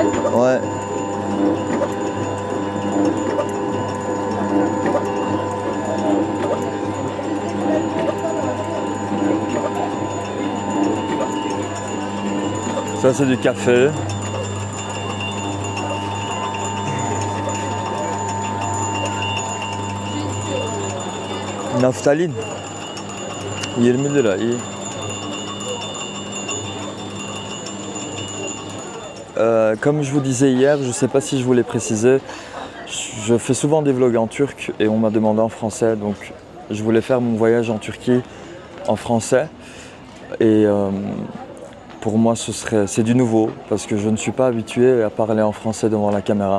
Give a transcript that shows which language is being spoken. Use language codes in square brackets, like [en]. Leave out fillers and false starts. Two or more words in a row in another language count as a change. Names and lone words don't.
[fr] Ouais. Ça, c'est du café. Naftalin. [tr] 20 lira iyi. [fr] Comme je vous disais hier, je ne sais pas si je vous l'ai précisé, je fais souvent des vlogs en turc et on m'a demandé en français, donc je voulais faire mon voyage en Turquie en français. Et pour moi, c'est du nouveau parce que je ne suis pas habitué à parler en français devant la caméra.